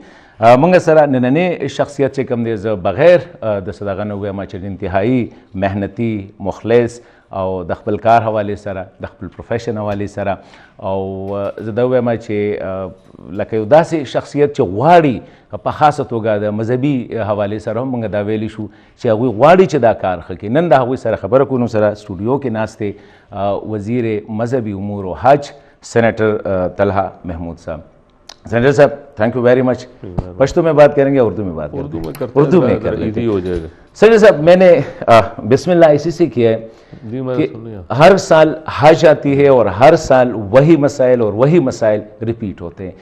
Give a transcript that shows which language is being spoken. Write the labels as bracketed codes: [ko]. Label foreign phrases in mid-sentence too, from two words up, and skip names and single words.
[ps] مونږ سره نننی شخصیت چې کوم دی زه بغیر د څه دغه نه ووایم چې انتهایي محنتي مخلص او د خپل کار حوالې سره د خپل پروفیشن حوالې سره او زه دا ووایم چې لکه یو داسې شخصیت چې غواړي په خاصه توګه د مذهبي حوالې سره هم مونږ دا ویلی شو چې هغوی غواړي چې دا کار ښه کړي. نن د هغوی سره خبره کوو. نو سره سټوډیو کې ناست دی وزیر مذهبی امور و حج سینیٹر طلحہ محمود صاحب. [ur] سینیٹر صاحب [en] thank you very much. [ur] پشتو میں بات کریں گے اردو میں بات کریں گے؟ اردو میں کر لیتے ہیں. سینیٹر صاحب میں نے بسم اللہ اسی سے کیا ہے کہ ہر سال حج آتی ہے اور ہر سال وہی مسائل اور وہی مسائل ریپیٹ ہوتے ہیں.